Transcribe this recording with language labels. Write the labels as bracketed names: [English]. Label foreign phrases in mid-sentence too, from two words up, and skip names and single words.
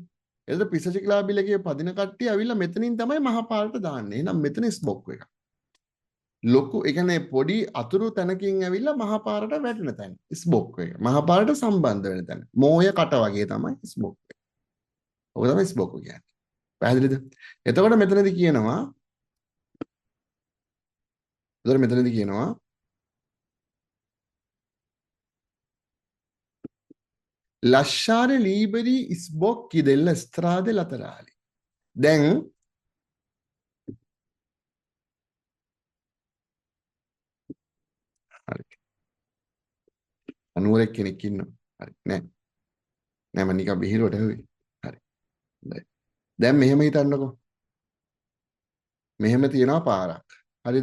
[Sinhala] එතකොට පිස්ස චික්ලාබිලේකේ පදින කට්ටිය අවිල්ලා මෙතනින් තමයි මහ පාරට දාන්නේ. එහෙනම් මෙතන ස්බොක්කෝ එක. ලොකු ඒ කියන්නේ පොඩි අතුරු තැනකින් ඇවිල්ලා මහ පාරට වැටෙන තැන. ස්බොක්කෝ එක. මහ පාරට සම්බන්ධ වෙන තැන. මෝය කට වගේ තමයි ස්බොක්කෝ එක. ඔක තමයි ස්බොක්කෝ කියන්නේ. පැහැදිලිද? එතකොට මෙතනදී කියනවා [Italian] lasciare liberi sbocchi delle strade laterali. [Sinhala] දැන් හරි. අනුවරෙක් කෙනෙක් ඉන්නවා. හරි නෑ. නෑ මම නිකන් බිහිරුවට හුවේ. හරි. හොඳයි. දැන් මෙහෙම හිතන්නකෝ. මෙහෙම තියෙනවා පාරක්. හරිද?